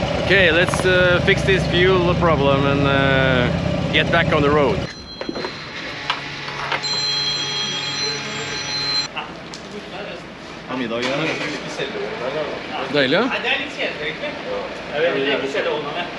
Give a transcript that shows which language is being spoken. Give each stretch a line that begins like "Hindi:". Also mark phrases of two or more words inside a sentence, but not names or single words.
English: Okay, let's fix this fuel problem and get back on the road.
Norwegian: Deilig, ja? Nei, det er litt kjedelig, egentlig. Jeg vet ikke kjedelig hånda med.